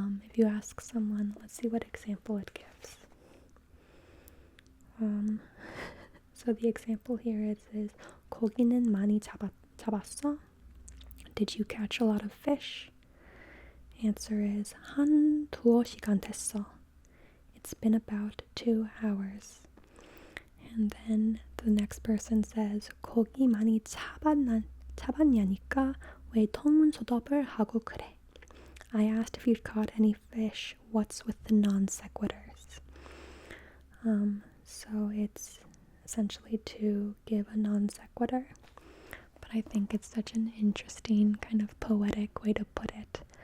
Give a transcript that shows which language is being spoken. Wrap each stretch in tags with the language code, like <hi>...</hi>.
<en>If you ask someone, let's see what example it gives. So the example here is</en> <ko>고기는 많이 잡았어?</ko> <en>Did you catch a lot of fish? Answer is</en> <ko>한 2시간 됐어.</ko> <en>It's been about 2 hours. And then the next person says</en> <ko>고기 많이 잡았냐니까 왜 통문소답을 하고 그래?</ko> <en>I asked if you'd caught any fish. What's with the non sequiturs? So it's essentially to give a non sequitur, but I think it's such an interesting kind of poetic way to put it.</en>